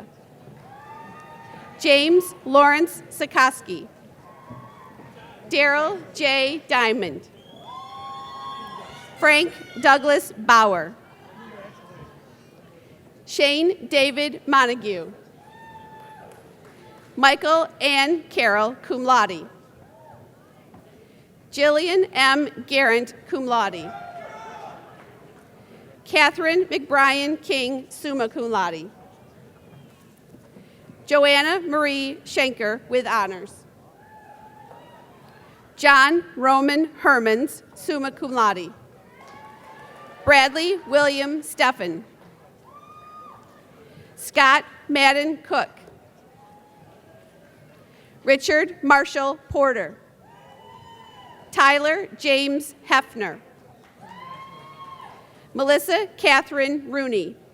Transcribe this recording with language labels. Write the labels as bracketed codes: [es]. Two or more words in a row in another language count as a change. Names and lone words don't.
[en] James Lawrence Sikoski. Daryl J. Diamond. Frank Douglas Bauer. Shane David Montague. Michael Ann Carroll, [la] cum laude. [en] Jillian M. Garrett, [la] cum laude. [en] Catherine McBrien King, [la] summa cum laude. [en] Joanna Marie Schenker, with honors. John Roman Hermans, [la] summa cum laude. [en] Bradley William Steffen. Scott Madden Cook. Richard Marshall Porter. Tyler James Hefner. Melissa Catherine Rooney.